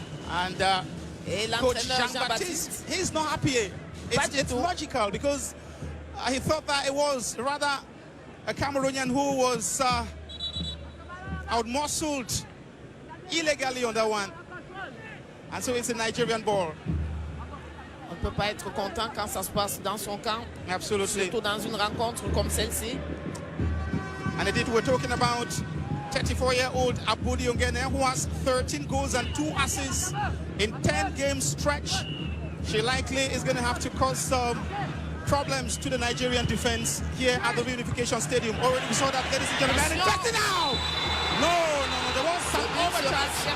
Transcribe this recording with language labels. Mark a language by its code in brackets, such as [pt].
[en] And Coach Jean-Baptiste, he's not happy. It's logical, because he thought that it was rather a Cameroonian who was out-muscled illegally on that one. And so it's a Nigerian ball. [fr] On ne peut pas être content quand ça se passe dans son camp. [en] Absolutely. [fr] Surtout dans une rencontre comme celle-ci. [en] And indeed, we're talking about 34-year-old Aboudi Ongene, who has 13 goals and 2 assists in 10-game stretch. She likely is going to have to cause some problems to the Nigerian defense here at the Reunification Stadium. Already we saw that, ladies and gentlemen. It's now! No, there was some overcharge.